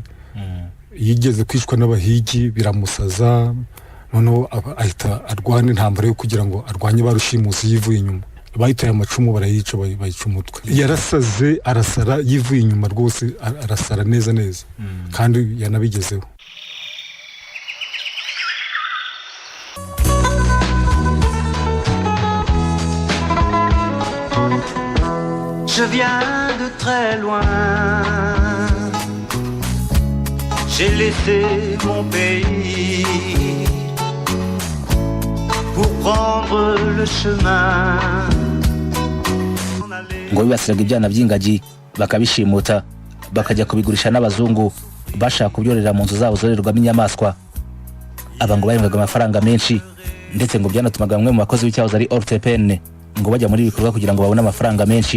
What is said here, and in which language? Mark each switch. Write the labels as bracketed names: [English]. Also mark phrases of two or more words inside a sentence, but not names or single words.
[Kinyarwanda] Yigeze kwicwa n'abahigi biramusaza, noneho ahita arwana intambara yo kugira ngo arwanye barushimusi yivuye inyuma. Bahitaye amacumu barayica bayica umutwe. Yarasaze arasara yivuye inyuma rwose, arasara neza kandi yanabigezeho. [French] Je viens de très loin, j'ai laissé mon pays pour prendre le chemin. [Kinyarwanda] Ngo bibasiraga ibyana by'ingagi bakabishimuta bakajya kubigurisha n'abazungu bashaka kubyorera mu nzu zabo zorerwamo inyamaswa. Aba ngo bahembwaga amafaranga menshi, ndetse ngo byanatumaga bamwe mu bakozi b'icyahoze ari Ortepene ngo bajya muri ibikorwa kugira ngo babone amafaranga menshi.